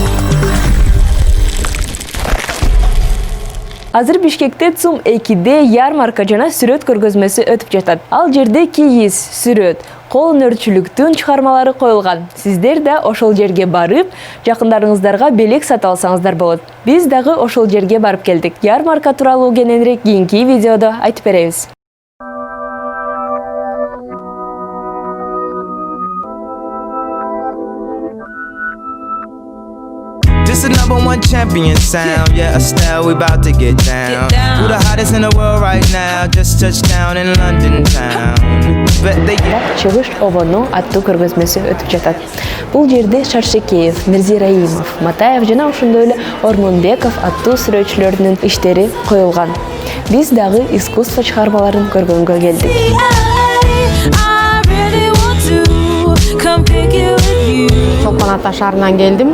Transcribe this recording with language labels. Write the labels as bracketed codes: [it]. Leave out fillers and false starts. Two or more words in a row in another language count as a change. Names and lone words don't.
[ky] Азыр Бишкекте ЦУМ 2-де ярмарка жана сүрөт көргөзмөсү өтүп жатат. Ал жерде кийиз, сүрөт, кол өнөрчүлүктүн чыгармалары коюлган. Сиздер да ошол жерге барып, жакындарыңыздарга белек сатып алсаңыздар болот. Биз дагы ошол жерге барып келдик. Ярмарка тууралуу кененирээк кийинки видеодо айтып беребиз. [en] This the #1 champion sound, yeah, Estelle, we about to get down. Who the hottest in the world right now? Just touched down in London town. Bet they [ky] Чыгыш обону аттуу көргөзмөсү өтүп жатат. Бул жерде Шаршекеев, Мирзираимов, Матаев жана ошондой эле Ормонбеков аттуу сүрөтчүлөрдүн иштери коюлган. Биз дагы искусство чыгармаларын көргөнгө келдик. Чолпон Ата шаарынан келдим.